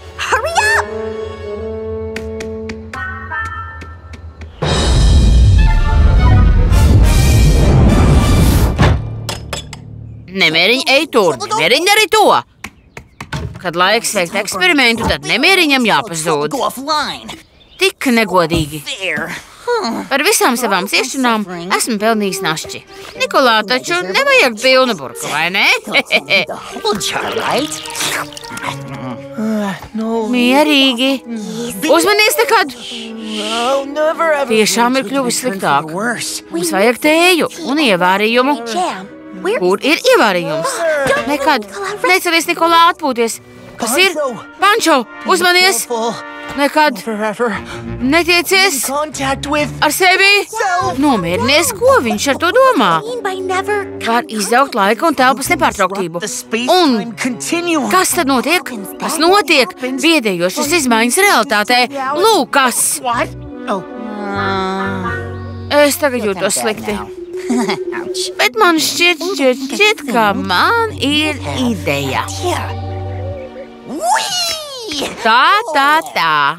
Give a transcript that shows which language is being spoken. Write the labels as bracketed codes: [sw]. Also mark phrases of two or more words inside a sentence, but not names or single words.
[lv] Nemieriņ, ej tur, nemieriņ dari to. Kad laiks veikt eksperimentu, tad nemieriņam jāpazūd. [en] Go offline. [lv] Tik negodīgi. There. Par visām savām ciešanām esmu pelnījis našķi. Nikolā, taču nevajag pilnu burku, vai ne? [en] Well, right? No, [lv] Mierīgi. Uzmanies nekad. [en] no, never ever. [lv] Tiešām ir kļuvis sliktāk. Worse. Mums vajag tēju un ievārījumu. Kur ir ievārījums? Nekad. Necelies, Nikolā, atpūties. Kas ir? Pančo, uzmanies. Full. Nekad. Forever. Netiecies [en] Contact with [lv] ar sevi. Nomierinies, ko viņš ar to domā. Var izaugt laika un telpas nepārtrauktību. [en] the space [lv] Un [en] time continuum. [lv] kas tad notiek? Kas notiek? Biedējošas izmaiņas realitātē. Lūk, kas. [en] What? Oh, [lv] Es tagad jūtos slikti. Bet man šķiet, ka man ir ideja. Tā.